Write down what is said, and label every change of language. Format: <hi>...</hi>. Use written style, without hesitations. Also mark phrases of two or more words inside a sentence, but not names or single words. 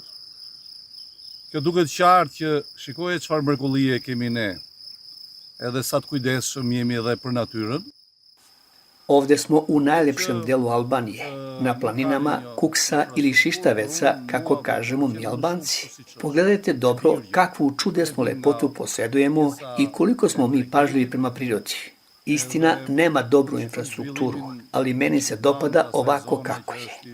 <sq>Kjo duket qartë që shikoje çfarë mrekullie kemi ne, edhe sa të kujdesshëm jemi edhe për natyrën.</sq> <sr>Ovde smo u najlepšem delu Albanije, na planinama Kuksa ili Šištaveca, kako kažemo mi Albanci. Pogledajte dobro kakvu čudesnu lepotu posjedujemo i koliko smo mi pažljivi prema prirodi. Istina, nema dobru infrastrukturu, ali meni se dopada ovako kako je.</sr>